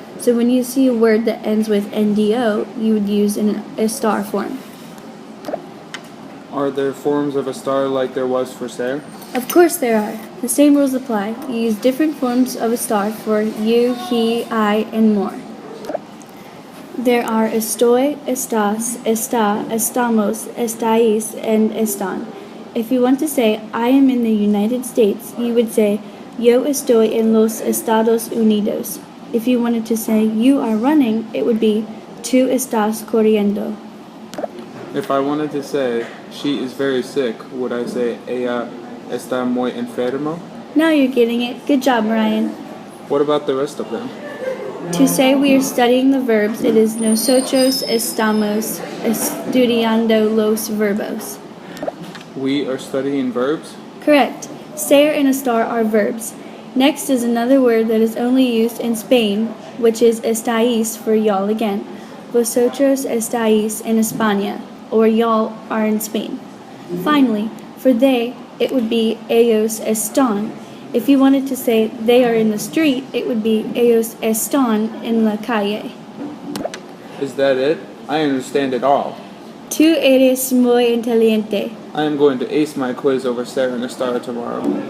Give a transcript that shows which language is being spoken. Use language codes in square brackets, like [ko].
[en] So when you see a word that ends with NDO, you would use in a star form. Are there forms of a star like there was for ser? Of course there are. The same rules apply. You use different forms of a star for you, he, I, and more. [es] There are estoy, estás, está, estamos, estáis, and están. [en] If you want to say, I am in the United States, you would say, [es] yo estoy en los Estados Unidos. [en] If you wanted to say, you are running, it would be, [es] tú estás corriendo. [en] If I wanted to say, she is very sick, would I say, [es] ella está muy enfermo? [en] Now you're getting it. Good job, Ryan. What about the rest of them? To say we are studying the verbs, it is [es] nosotros estamos estudiando los verbos. [en] We are studying verbs? Correct. Ser and estar are verbs. Next is another word that is only used in Spain, which is estáis for y'all again. [es] Vosotros estáis en España, [en] or y'all are in Spain. Finally, for they, it would be [es] ellos están. [en] If you wanted to say they are in the street, it would be [es] ellos están en la calle. [en] Is that it? I understand it all. [es] Tú eres muy inteligente. [en] I am going to ace my quiz over ser and estar tomorrow.